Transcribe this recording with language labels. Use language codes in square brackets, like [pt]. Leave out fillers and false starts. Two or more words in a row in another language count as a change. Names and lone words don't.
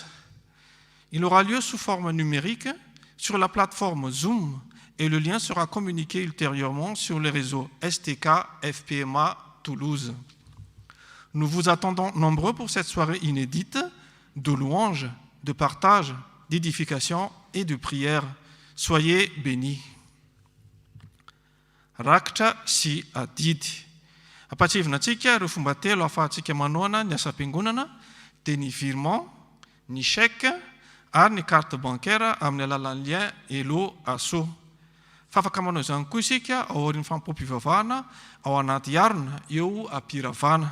[fr] Il aura lieu sous forme numérique sur la plateforme Zoom et le lien sera communiqué ultérieurement sur les réseaux STK FPMA Toulouse. Nous vous attendons nombreux pour cette soirée inédite de louanges, de partage, d'édification et de prière. Soyez bénis. [mg] Rakitra sy adidy. Ampatsivinantsika ireo fomba telo ahafahantsika manoana ny asa-piangonana dia ny virement, ny chèque ary ny [fr] carte bancaire [mg] amin'ny alalan'ny lien Hello Asso. Fa afaka manao izany koa isika ao aorian'ny FANOMPOAM-PIVAVAHANA ao anaty arina eo ampiravana.